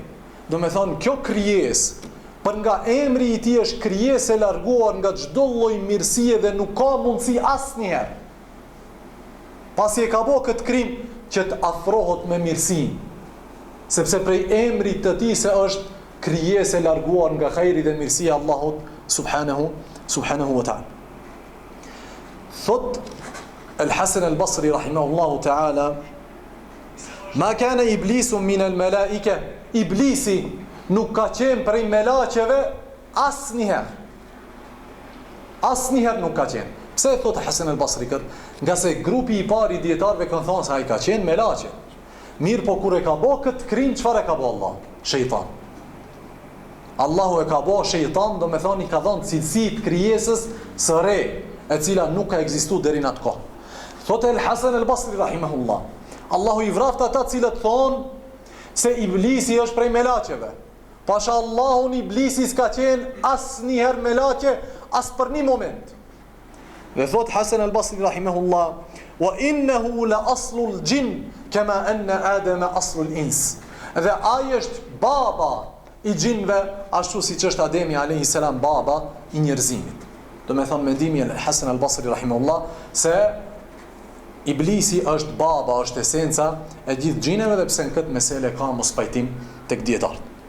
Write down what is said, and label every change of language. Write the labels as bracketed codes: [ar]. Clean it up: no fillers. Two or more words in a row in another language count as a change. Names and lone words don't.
[sq] Do me thonë, kjo krijes, për nga emri i tij është krijes e larguar nga çdo lloj mirësie dhe nuk ka mundësi asnjëherë, pasi e ka bo këtë krim, që të afrohet me mirësinë, sepse prej emrit të tij se është krijes e larguar nga khejri dhe mirësia Allahut [ar] سبحانه وتعالى. Thot Al-Hasan al-Basri رحمه الله تعالى: "ما كان إبليس من الملائكة." [sq] Iblisi nuk ka qenë prej melaqeve asnjëherë. Asnjëherë nuk ka qenë. Pse e thot Hasan al-Basri këtë? Nga se grupi i parë i dietarëve kanë thënë se ai ka qenë melaqe. Mirë, po kur e ka bë këtë krim, çfarë ka bë Allah? Shejtan. Allahu e ka bë shejtan, do me thonë i ka dhënë cilësitë krijesës së re, e cila nuk ka ekzistuar deri në atë kohë. Thot Al-Hasan al-Basri rahimahullah: Allahu i vraftë ata cilët thonë se Iblisi është prej melaqeve. Pasha Allahun, Iblisi s'ka qenë asnjëherë melaqe, as për një moment. [ar] Dhe thot Hasan al-Basri rahimahullah: "وإنه لأصل الجن كما أن آدم أصل الإنس." [sq] Dhe ai është baba i gjinve, ashtu siç është Ademi [ar] عليه السلام [sq] baba i njerëzimit. Do me thonë mendimi e Hasan al-Basri rahimahullah se Iblisi është baba, është esenca e gjithë gjineve, dhe pse në këtë mesele ka mos pajtim tek dietarët.